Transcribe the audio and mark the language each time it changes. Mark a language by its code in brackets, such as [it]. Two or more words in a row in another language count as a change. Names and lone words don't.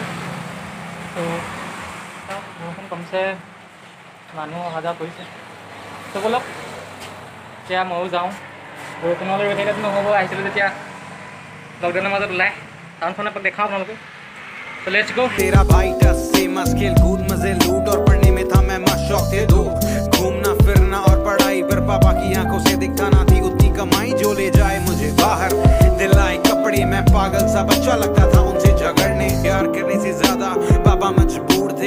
[as] ত' বৰষুণ কমিছে, মানুহ অহা যোৱা কৰিছে। ত' ব'লক এতিয়া ময়ো যাওঁ। বৰষুণলৈ ৰৈ থাকিলেতো নহ'ব, আহিছিলোঁ যেতিয়া লকডাউনৰ মাজত ওলাই টাউনখন এপাক দেখাওঁ আপোনালোকে। [en] ত' let's go. [hi] तेरा भाई टस से मस्त खेल कूद मजे लूट और पढ़ने में था मैं मस्त शौक थे दो घूमना फिरना और पढ़ाई पर पापा की आंखों से दिखता ना थी उतनी कमाई जो ले जाए मुझे बाहर दिलाए कपड़े। मैं पागल सा बच्चा लगता था उनसे झगड़ने, प्यार करने से ज्यादा पापा मजबूर थे।